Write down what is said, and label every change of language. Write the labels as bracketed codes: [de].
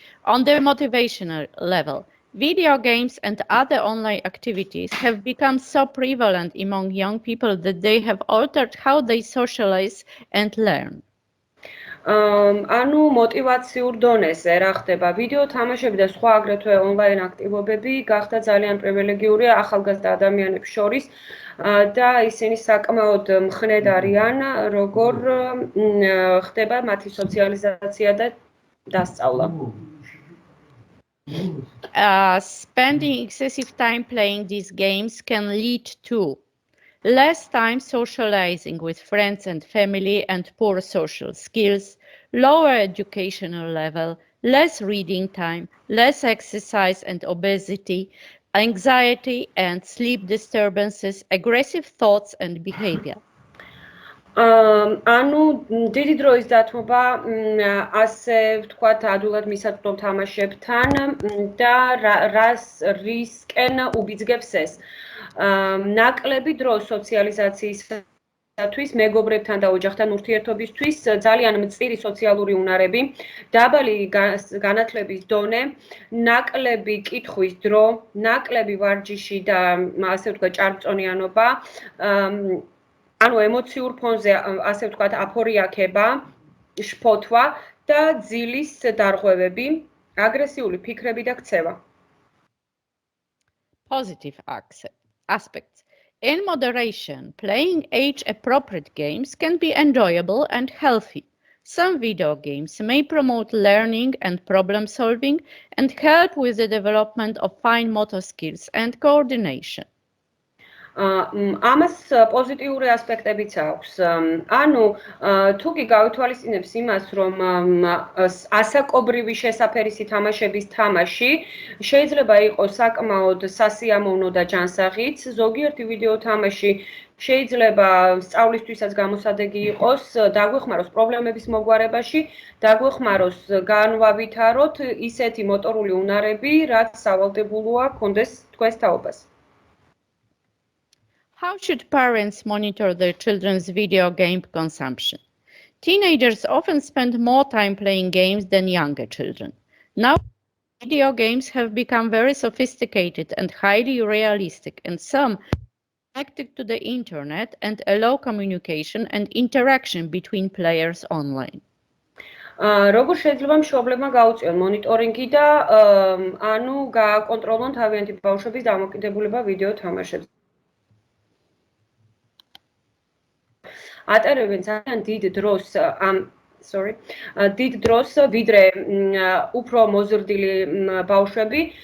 [en] On the motivational level, video games and other online activities have become so prevalent among young people that they have altered how they socialize and learn. [ka] ანუ мотивациურ დონეზე რა ხდება ვიდეო თამაშები და სხვა აგრეთვე ონლაინ აქტივობები გახდა ძალიან პრივილეგიური ახალგაზრდა ადამიანებს შორის და ისინი საკმაოდ მხნედ არიან როგორ ხდება მათი სოციალიზაცია და დასწავლა. [en] Spending excessive time playing these games can lead to less time socializing with friends and family and poor social skills, lower educational level, less reading time, less exercise and obesity, anxiety and sleep disturbances, aggressive thoughts and behavior. [ka] ანუ დიდი დროის დათმობა ასე ვთქვათ ადვილად მისაწვდომ თამაშებთან და რას რისკენ უბიძგებს ეს ნაკლები დრო სოციალიზაციის თვის მეგობრებთან და ოჯახთან ურთიერთობისთვის ძალიან მწირი სოციალური უნარები, დაბალი განათლების დონე, ნაკლები კითხვის დრო, ნაკლები ვარჯიში და ასე ვთქვათ ჭარბწონიანობა, ანუ ემოციურ ფონზე ასე ვთქვათ აფორიაქება, შფოთვა და ძილის დარღვევები, აგრესიული ფიქრები და ქცევა. [en] Positive aspects. In moderation, playing age-appropriate games can be enjoyable and healthy. Some video games may promote learning and problem-solving and help with the development of fine motor skills and coordination. [ka] ამას პოზიტიური ასპექტებიც აქვს. ანუ თუ კი გავითვალისწინებს იმას, რომ ასაკობრივი შესაფერისი თამაშების თამაში შეიძლება იყოს საკმაოდ სასიამოვნო და ჯანსაღიც, ზოგიერთი ვიდეო თამაში შეიძლება სწავლისთვისაც გამოსადეგი იყოს, დაგვეხმაროს პრობლემების მოგვარებაში, დაგვეხმაროს განვავითაროთ ისეთი მოტორული უნარები, რაც სავალდებულოა გქონდეს თქვენს თაობას. [en] How should parents monitor their children's video game consumption? Teenagers often spend more time playing games than younger children. Now, video games have become very sophisticated and highly realistic, and some connected to the internet and allow communication and interaction between players online. [ka] როგორ შეიძლება მშობლებმა გაუწიონ მონიტორინგი და ანუ გააკონტროლონ თავიანთი ბავშვების დამოკიდებულება ვიდეო თამაშებზე. ატარებენ ძალიან დიდ დროს ვიდრე უფრო მოზრდილი ბავშვები.